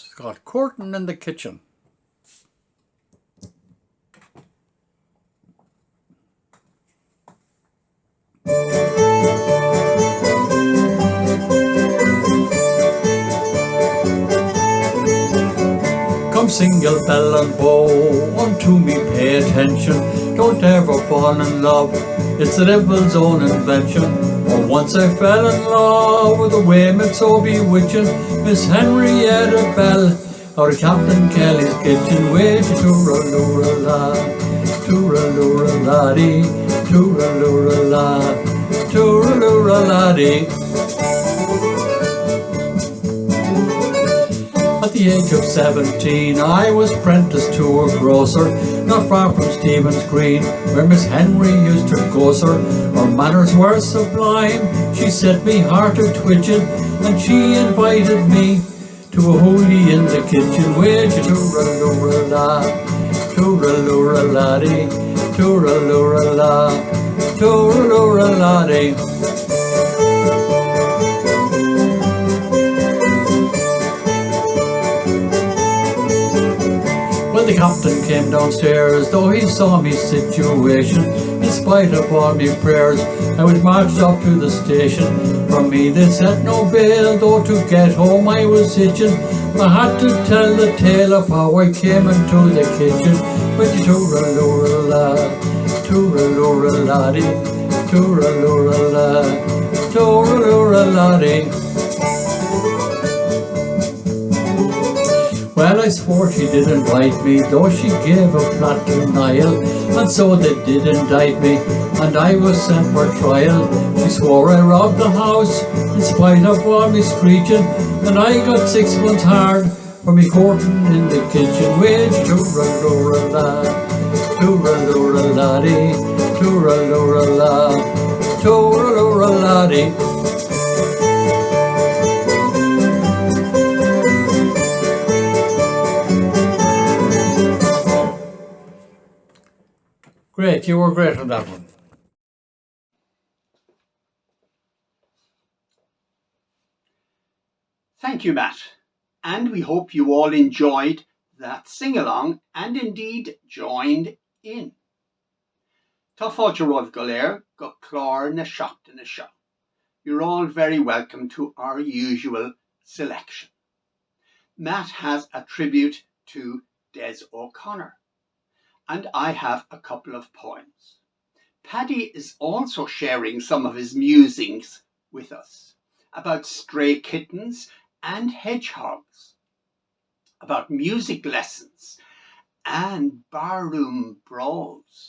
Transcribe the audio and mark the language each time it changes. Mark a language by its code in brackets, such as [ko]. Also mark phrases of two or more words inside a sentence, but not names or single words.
[en] It's called Courting in the Kitchen. Come single bell and bow, unto me pay attention. Don't ever fall in love, it's the devil's own invention. For once I fell in love with a way meant so bewitching, Miss Henrietta Bell, out of Captain Kelly's kitchen. Way to toora-lura-la, toora-lura-la-dee, toora-lura-la, toora-lura-la-dee. At the age of 17 I was apprenticed to a grocer, not far from Stephen's Green, where Miss Henry used to go, sir. Her manners were sublime, she set me heart a-twitching, and she invited me to a hoolie in the kitchen. With you toora-lura-la, toora-lura-la-dee, toora-lura-la, toora-lura-la-dee. Well, the captain came downstairs, though he saw me situation. In spite of all me prayers, I was marched up to the station. From me they set no bail, though to get home I was itching. I had to tell the tale of how I came into the kitchen. With the toora-lura-la, toora-lura-la-dee, toora-lura-la, toora-lura-la-dee. Well, I swore she didn't bite me, though she gave a flat denial, and so they did indict me, and I was sent for trial. She swore I robbed the house, in spite of all me screeching, and I got 6 months hard for me courting in the kitchen. With toora-lura-la, toora-lura-la-dee, toora-lura-la, toora-lura-la-dee. Great, you were great on that one. Thank you, Matt. And we hope you all enjoyed that sing-along and indeed joined in. [ga] Tá fáilte roimh go léir go clár na seachtaine seo. [en] You're all very welcome to our usual selection. Matt has a tribute to Des O'Connor, and I have a couple of poems. Paddy is also sharing some of his musings with us about stray kittens and hedgehogs, about music lessons and barroom brawls.